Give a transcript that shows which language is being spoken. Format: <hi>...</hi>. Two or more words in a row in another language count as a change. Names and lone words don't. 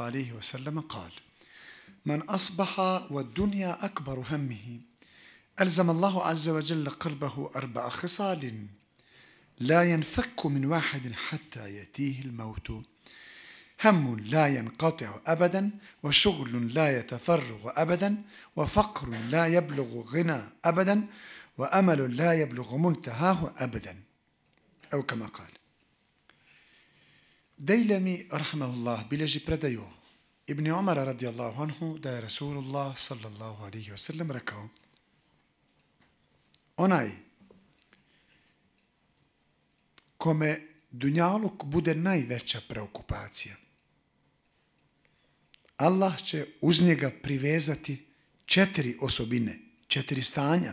<ar>عليه وسلم قال: من أصبح والدنيا أكبر همه ألزم الله عز وجل قلبه 4 خصال لا ينفك من واحد حتى يأتيه الموت: هم لا ينقطع أبدا، وشغل لا يتفرغ أبدا، وفقر لا يبلغ غنى أبدا، وأمل لا يبلغ منتهاه أبدا، أو كما قال.</ar> <bs>Dejlemi rahmahullah bilježi predaju Ibn Umara</bs> <ar>رضي الله عنه</ar> <bs>da je Rasulullah</bs> <ar>صلى الله عليه وسلم</ar> <bs>rekao: onaj kome dunjaluk bude najveća preokupacija, Allah će uz njega privezati 4 osobine, 4 stanja.</bs>